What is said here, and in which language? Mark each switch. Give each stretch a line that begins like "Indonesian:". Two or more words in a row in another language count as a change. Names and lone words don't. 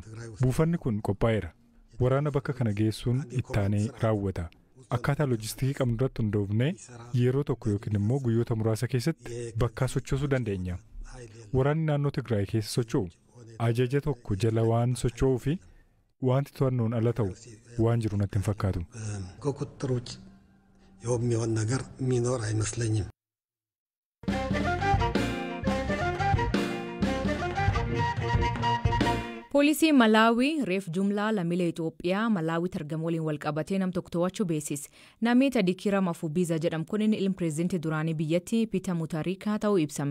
Oromo: Buufanni kun qophaa'eera. Waraana bakka kana geessuun ittaanee raawwata. Akkaataa loojistiikii qabnu irratti hundoofnee yeroo tokko yookiin immoo guyyoota muraasa keessatti bakkaa sochoosuu dandeenya. Waraanni naannoo Tigraay keessa socho'u ajaja tokko jala waan socho'uu fi wanti to'annoon ala ta'u waan jiru natti hin fakkaatu.
Amharic: ከቁጥጥር ውጭ የሚሆን ነገር የሚኖር አይመስለኝም።
Oromo: Poolisiin Malaawii reef jumlaa lammiilee Itoophiyaa Malaawiitti argamu waliin walqabatee nam tokko to'achuu beeksise. Namni Tadikiira Mafubiza jedhamu kunin ilma pireezidantii duraanii biyyattii Piiter Mutharika ta'uu ibsame.